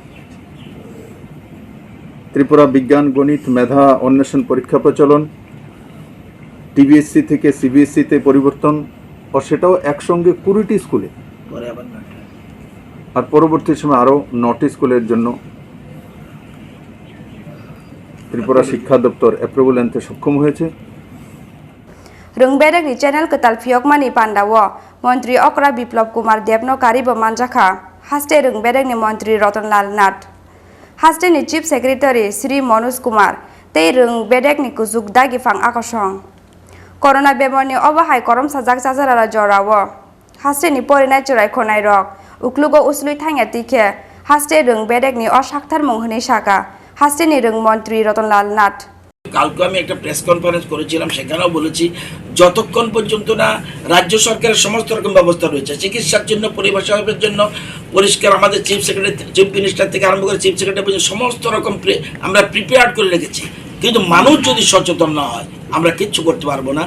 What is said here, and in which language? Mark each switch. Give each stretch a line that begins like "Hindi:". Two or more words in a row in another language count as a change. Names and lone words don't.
Bangla: ত্রিপুরা বিজ্ঞান গণিত মেধা অন্বেষণ পরীক্ষা প্রচলন টিবিএসসি থেকে সিবিএসসিতে পরিবর্তন ও সেটাও একসঙ্গে 20টি স্কুলে আর পরবর্তী সময় আরও 9টি স্কুলের জন্য ত্রিপুরা শিক্ষা দপ্তর অ্যাপ্রুভাল আনতে সক্ষম হয়েছে
Kok Borok: রংবেদকনি চ্যানেল কেতাল ফিয়কমানি পান্ডাও মন্ত্রী অকরা বিপ্লব কুমার দেবনো কারিব মানজাখা হাস্তে রংবেদকনি মন্ত্রী রতনলাল নাথ হাস্তেনি
English: chief secretary
Kok Borok: শ্রী মনোজ কুমার tei rung bedek ni kuzuk dagi fang akosong. Corona bemoni obahai korom sajak sajara jorawo. Haste ni porinai churai khonai rok. Uklugo uslui thangya tikhe. Haste rung bedek ni osakthar munghuni saka. Haste ni rung Mantri Rotnlal Nath.
Bangla: কালকে আমি একটা
English: press conference
Bangla: করেছিলাম, সেখানেও বলেছি যতক্ষণ পর্যন্ত না রাজ্য সরকারের সমস্ত রকম ব্যবস্থা রয়েছে চিকিৎসার জন্য, পরিবেশের জন্য, পরিষ্কার আমাদের
English: chief secretary, chief minister
Bangla: থেকে আরম্ভ করে
English: chief secretary
Bangla: পর্যন্ত সমস্ত রকম আমরা প্রিপেয়ার করে রেখেছি, কিন্তু মানুষ যদি সচেতন না হয় আমরা কিচ্ছু করতে পারবো না।